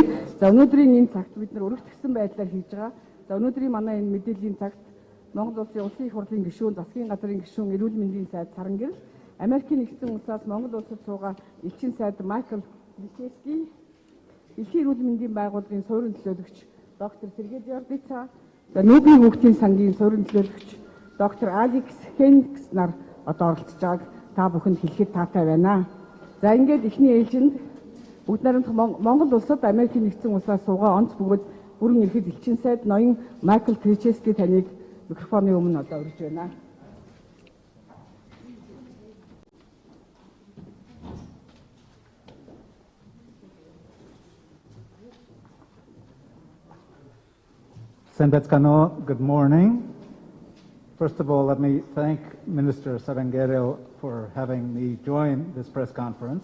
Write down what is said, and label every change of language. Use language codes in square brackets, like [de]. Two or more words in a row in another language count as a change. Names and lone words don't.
[mn] За өнөөдрийн энэ цагт бид нар өргөжтгсөн байдлаар хийж байгаа. За өнөөдрийн манай энэ мэдээллийн цагт Монгол Улсын их хурлын гишүүн, засгийн газрын гишүүн, эрүүл мэндийн сайд Сарангэр, Америкийн нэгдсэн улсаас Монгол улсад суугаа элчин сайд Майкл Ликески, Дэлхийн эрүүл мэндийн байгууллагын суурин төлөөлөгч доктор Сергей Жордица, за Нүүбийн хүүхдийн сангийн суурин төлөөлөгч доктор Алекс Хенкс нар одоо оролцож байгааг та бүхэнд хэлэхэд таатай байна. За ингээд эхний ээлжинд бүгд найрамдах Монгол улсад Америкийн нэгдсэн улсаас суугаа онц бөгөөд бүрэн эрхэд элчин сайд ноён Майкл Ликески таныг микрофоны өмнө одоо урьж байна. [en] Sembetskano, good morning. First of all, let me thank Minister Sarangero for having me join this press conference.